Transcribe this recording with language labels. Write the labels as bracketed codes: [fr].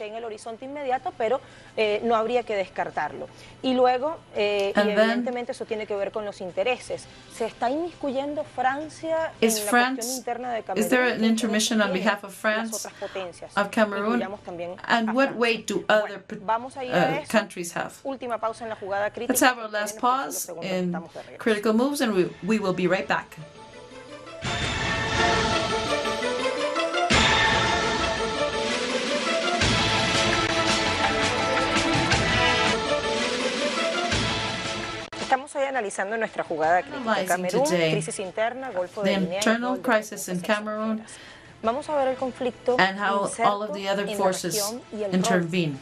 [es] En el horizonte inmediato, pero no habría que descartarlo. Y luego, evidentemente, eso tiene que ver con los intereses. ¿Se está inmiscuyendo Francia en la cuestión interna de Camerún? [en] Is there an intermission on behalf of France, of Cameroon? And what weight do other countries have? [es] Última pausa en la jugada crítica. [en] Let's have our last pause in critical moves, and we will be right back. [es] Estamos hoy analizando nuestra jugada crítica. Camerún, crisis interna, Golfo de Guinea, [en] internal crisis in Cameroon, [es] vamos a ver el conflicto [en] and how all of the other forces intervene.